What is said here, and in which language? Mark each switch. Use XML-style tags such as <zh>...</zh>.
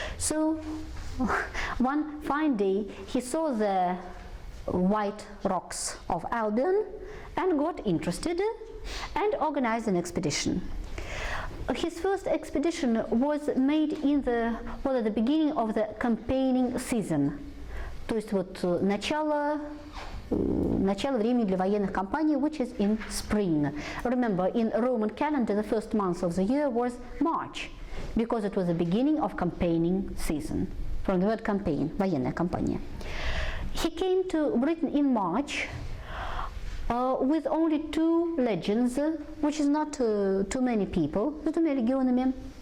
<en>So one fine day he saw the white rocks of Albion and got interested and organized an expedition. His first expedition was made at the beginning of the campaigning season.</en> <ru>То есть начало времени для военных кампаний,</ru> <en>which is in spring. Remember, in Roman calendar, the first month of the year was March, because it was the beginning of campaigning season. From the word campaign,</en> <ru>военная кампания.</ru> <en>He came to Britain in March with only 2 legions, which is not too many people,</en> <ru>с 2 легионами.</ru>